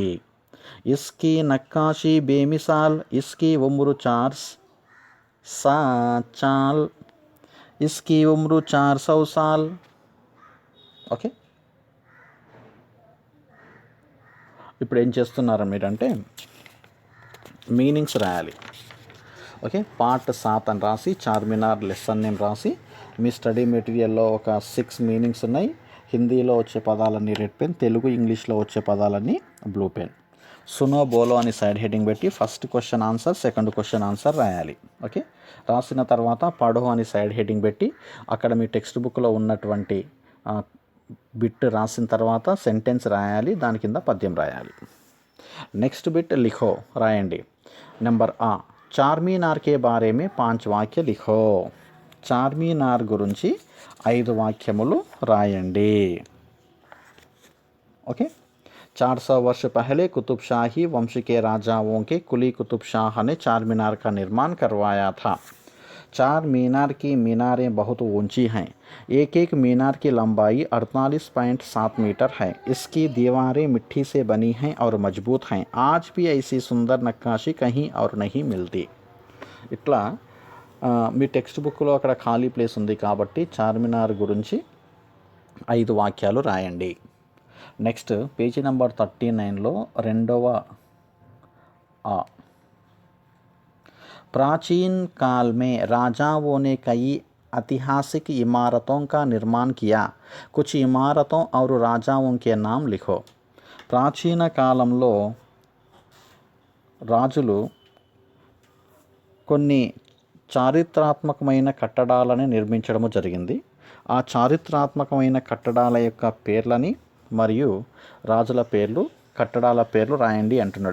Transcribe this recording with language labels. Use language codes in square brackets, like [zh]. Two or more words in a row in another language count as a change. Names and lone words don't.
[hi] इसकी नक्काशी बेमिसाल, इसकी उम्र 400 साल, इसकी उम्र 400 साल. [te] ఓకే, ఇప్పుడు ఏం చేస్తున్నారు మీరంటే మీనింగ్స్ రాయాలి. ఓకే, పార్ట్ 7 అని రాసి చార్మినార్ [en] lesson name [te] రాసి, మీ [en] study material [te] ఒక 6 మీనింగ్స్ ఉన్నాయి. హిందీలో వచ్చే పదాలన్నీ [en] red pen, [te] తెలుగు ఇంగ్లీష్లో వచ్చే పదాలన్నీ [en] blue pen. [hi] सुनो बोलो [te] అని [en] side heading [te] పెట్టి [en] first question answer, second question answer [te] రాయాలి. ఓకే, రాసిన తర్వాత పడో అని [en] side heading [te] పెట్టి అక్కడ మీ [en] text book [te] ఉన్నటువంటి బిట్ రాసిన తర్వాత సెంటెన్స్ రాయాలి, దాని కింద పద్యం రాయాలి. [en] next bit [te] లిఖో రాయండి. నెంబర్ [hi] चारमीनार के बारे में 5 वाक्य लिखो. [te] చార్మినార్ గురించి 5 వాక్యములు రాయండి. [hi] ఓకే, 400 वर्ष पहले कुतुब शाही वंश के राजाओं के कुली कुतुब शाह ने चारमीनार का निर्माण करवाया था. चार मीनार की मीनारें बहुत ऊंची हैं, एक एक मीनार की लंबाई 48.7 मीटर है. इसकी दीवारें मिट्टी से बनी हैं और मजबूत हैं. आज भी ऐसी सुंदर नक्काशी कहीं और नहीं मिलती. [te] ఇట్లా మీ [en] text book [te] అక్కడ ఖాళీ ప్లేస్ ఉంది కాబట్టి చార్మినార్ గురించి 5 వాక్యాలు రాయండి. నెక్స్ట్ పేజీ నెంబర్ 39లో రెండవ [hi] प्राचीन काल में राजाओं ने कई ऐतिहासिक इमारतों का निर्माण किया. कुछ इमारतों और राजाओं के नाम लिखो. [te] ప్రాచీన కాలంలో రాజులు కొన్ని చారిత్రాత్మకమైన కట్టడాలని నిర్మించడము జరిగింది. ఆ చారిత్రాత్మకమైన కట్టడాల యొక్క పేర్లని మరియు రాజుల పేర్లు, కట్టడాల పేర్లు రాయండి అంటున్నాడు.